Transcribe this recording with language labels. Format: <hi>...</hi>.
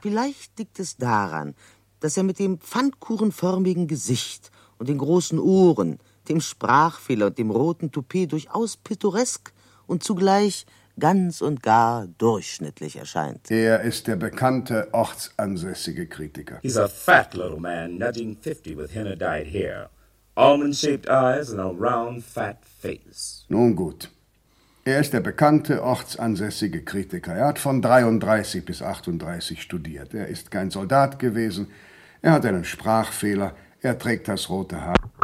<de>Vielleicht liegt es daran, dass er mit dem pfannkuchenförmigen Gesicht und den großen Ohren, dem Sprachfehler und dem roten Toupet durchaus pittoresk und zugleich ganz und gar durchschnittlich erscheint. Er ist der bekannte ortsansässige Kritiker.</de> <en>He's a fat little man, nudging 50 with henna dyed hair, almond-shaped eyes and a round fat face.</en> <de>Nun gut. Er ist der bekannte ortsansässige Kritiker. Er hat von 33 bis 38 studiert. Er ist kein Soldat gewesen. Er hat einen Sprachfehler. Er trägt das rote Haar.</de>